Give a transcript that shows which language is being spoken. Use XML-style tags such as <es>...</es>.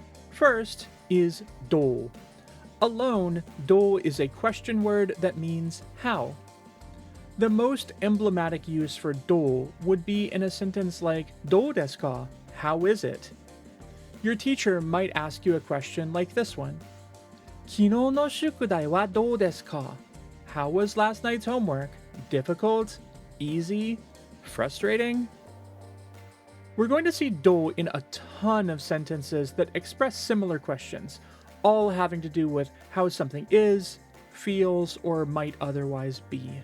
<en>First is do. Alone, do is a question word that means how. The most emblematic use for do would be in a sentence like,</en> <ja>"どうですか?"</ja> <en>How is it? Your teacher might ask you a question like this one.</en> <ja>昨日の宿題はどうですか?</ja> <en>How was last night's homework? Difficult? Easy? Frustrating? We're going to see do in a ton of sentences that express similar questions, all having to do with how something is, feels, or might otherwise be.</en>